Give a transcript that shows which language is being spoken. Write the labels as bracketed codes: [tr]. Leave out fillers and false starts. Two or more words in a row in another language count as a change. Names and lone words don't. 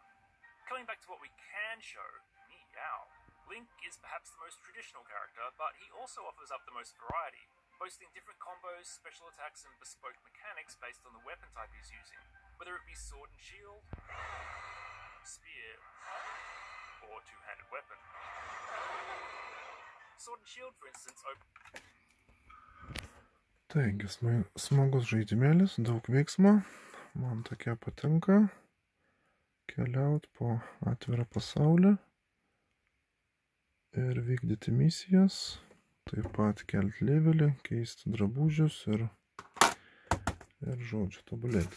[en] Coming back to what we can show, meow. Link is perhaps the most traditional character, but he also offers up the most variety. boasting different combos, special attacks, and bespoke mechanics based on the weapon type he's using, whether it be sword and shield, spear, or two-handed weapon. Sword and shield, for instance, [lt] Taigi, smagus žaidimėlis, daug veiksmo, man tokia patinka, keliaut po atvirą pasaulį ir vykdyti misijas, taip pat kelti levelį, keisti drabužius ir žodžiu, tobulėti.